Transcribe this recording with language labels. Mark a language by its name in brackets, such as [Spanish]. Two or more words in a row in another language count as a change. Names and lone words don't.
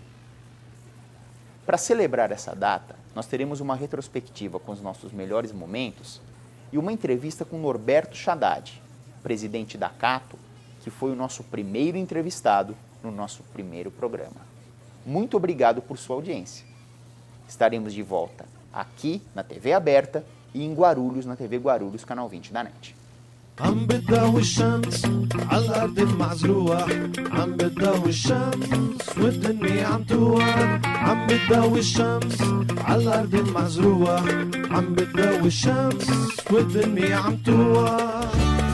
[Portuguese] Para celebrar essa data, nós teremos uma retrospectiva com os nossos melhores momentos e uma entrevista com Norberto Haddad, presidente da Cato, que foi o nosso primeiro entrevistado no nosso primeiro programa. Muito obrigado por sua audiência. Estaremos de volta aqui na TV aberta e em Guarulhos, na TV Guarulhos, canal 20 da NET. [Arabic] عم بتضوي الشمس على الأرض المعزروة عم بتضوي الشمس والدنيا عم توقف عم بتضوي الشمس على الأرض المعزروة عم بتضوي الشمس والدنيا عم توقف